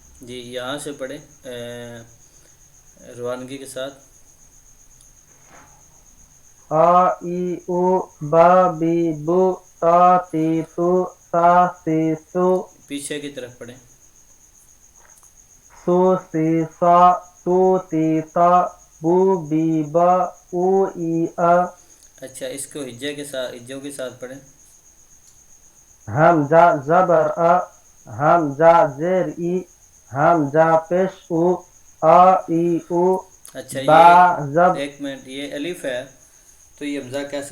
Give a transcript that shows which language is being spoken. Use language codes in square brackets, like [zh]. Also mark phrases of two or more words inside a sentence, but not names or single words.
[ur] جی یہاں سے پڑھیں روانگی کے ساتھ. آ ای او با بی بو تا تی تو سا سی سو پیچھے کی طرف پڑھیں. سو سی سا تو تی تا بو بی با او ای آ. اچھا اس کو ہجے کے ساتھ ہجوں کے ساتھ پڑھیں. حمزہ زبر آ حمزہ زیر ای حمزہ پیش او آ ای او اچھا با یہ زب. ایک منٹ، یہ الف ہے تو یہ حمزہ کیسے